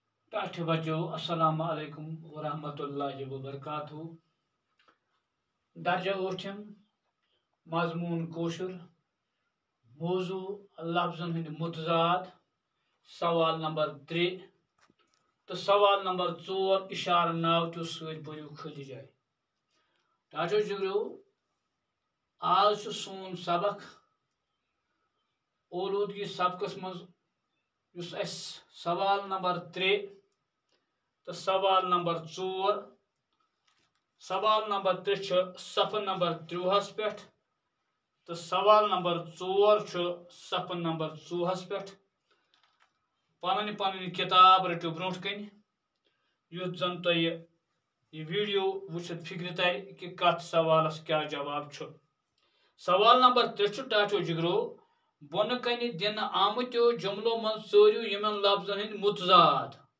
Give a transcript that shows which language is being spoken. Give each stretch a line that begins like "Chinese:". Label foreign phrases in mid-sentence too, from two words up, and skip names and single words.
Kashmiri: ٹاٹھے بچو
Arabic: السلام علیکم ورحمۃ اللہ وبرکاتہ
Kashmiri: درجہ ٲٹھم مضمون کوشر موضوع لفظن ہند متضاد سوال نمبر 3 تو سوال نمبر 4 اشارہ ناوتو سۭتۍ بٔرِو خٲلی جاے ٹاٹھو جگرو آز چھُ سون سبق اولوٗدگی سبقس منٛز یُس اَسہِ سوال نمبر 3 تو سوال نمبر 4 سوال نمبر 3 چھُ صفحہ نمبر 30 پٮ۪ٹھ تو سوال نمبر 4 چھُ صفحہ نمبر 34 پٮ۪ٹھ پنٕنۍ کتاب رٔٹِو برونٛٹھ کَنہِ یُتھ زن تۄہہِ یہِ ویٖڈیو وٕچھِتھ فِکرِ ترِ کہِ کتھ سوالس کیٛاہ جواب چھُ سوال نمبر 3 چھُ ٹاٹھو جگرو بۄنہٕ کنہِ دِنہٕ آمٕتیو جملو منٛز ژٲرِو یِمن لفظن ہٕنٛدۍ متضاد